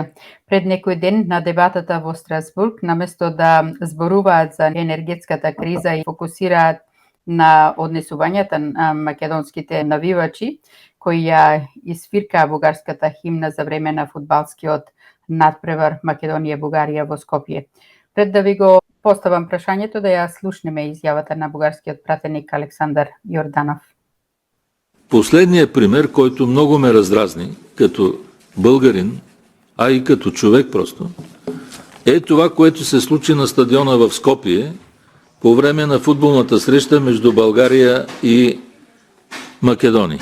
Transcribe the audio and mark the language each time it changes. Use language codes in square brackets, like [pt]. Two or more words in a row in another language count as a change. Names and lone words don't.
[mk] Пред некој ден на дебатата во Страсбург, наместо да зборуваат за енергетската криза и фокусираат на однесувањата на македонските навивачи, кои ја изфиркаа бугарската химна за време на фудбалскиот надпревар Македонија-Бугарија во Скопје. Пред да ви го поставам прашањето, да ја слушнеме изјавата на бугарскиот пратеник Александар Јорданов. [bg] Последният пример, който много ме раздразни като българин, а и като човек просто, е това, което се случи на стадиона в Скопие по време на футболната среща между България и Македония.